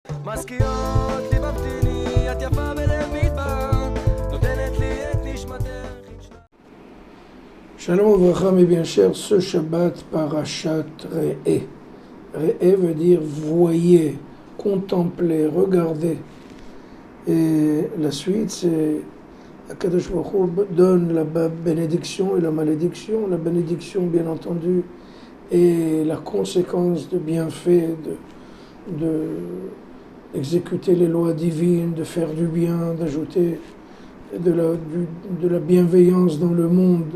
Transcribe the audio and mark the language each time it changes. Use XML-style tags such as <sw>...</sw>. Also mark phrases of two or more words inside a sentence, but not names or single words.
<he>מזכירות לי מבטיני, את יפה בלב מדבר, נותנת לי את נשמתך. שלום וברכה,</he> <fr>mes bien chers, ce Shabbat,</fr> <he>פרשת ראה.</he> <fr>Re'eh veut dire voyez, contemplez, regardez. Et la suite, c'est Akadosh Baruch Hu donne la bénédiction et la malédiction. La bénédiction, bien entendu, est la conséquence de bienfaits, d'exécuter les lois divines, de faire du bien, d'ajouter de la bienveillance dans le monde.</fr>